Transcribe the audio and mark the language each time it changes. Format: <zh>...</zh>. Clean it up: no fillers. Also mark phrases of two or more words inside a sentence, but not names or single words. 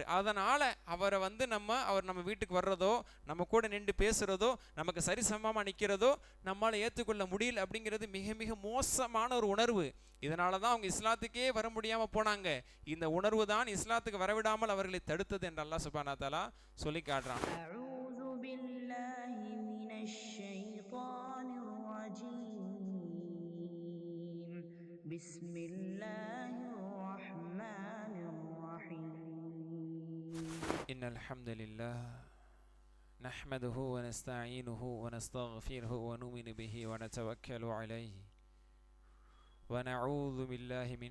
<ta>அதனால் அவரை வந்து அவர் நம்ம வீட்டுக்கு வர்றதோ, நம்ம கூட நின்று பேசுகிறதோ, நமக்கு சரிசமமாக நிற்கிறதோ நம்மளால் ஏற்றுக்கொள்ள முடியல அப்படிங்கிறது மிக மிக மோசமான ஒரு உணர்வு. இதனால தான் அவங்க இஸ்லாத்துக்கே வர முடியாமல் போனாங்க. இந்த உணர்வு தான் இஸ்லாத்துக்கு வரவிடாமல் அவர்களை தடுத்தது என்று அல்லாஹ்</ta> <ar>سبحانه وتعالى</ar> <ta>சொல்லி காட்டுறான்.</ta> <ar>بسم الله الرحمن الرحيم إن الحمد لله نحمده ونستعينه ونستغفره ونؤمن به ونتوكل عليه ونعوذ بالله من</ar>